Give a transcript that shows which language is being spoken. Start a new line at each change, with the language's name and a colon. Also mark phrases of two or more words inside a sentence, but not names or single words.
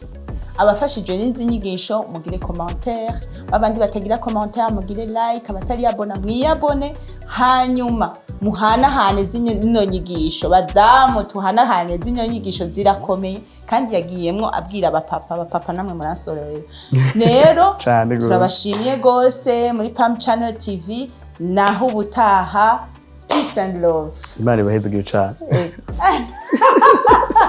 Rundi: Abafashijwe n'inzi nyigisho mugire commentaire, abandi batagira commentaire mugire like, abatari abona mwiyabone, hanyuma muhanahane zino nyigisho. Badamu tuhanahane zino nyigisho zirakomeye, kandi yagiyemwo abwira abapapa namwe muransorera. Rero turabashimiye gose muri Pam Channel TV, naho ubutaha.
English: Peace and love.
Rundi: Imana ibahezagire cyane.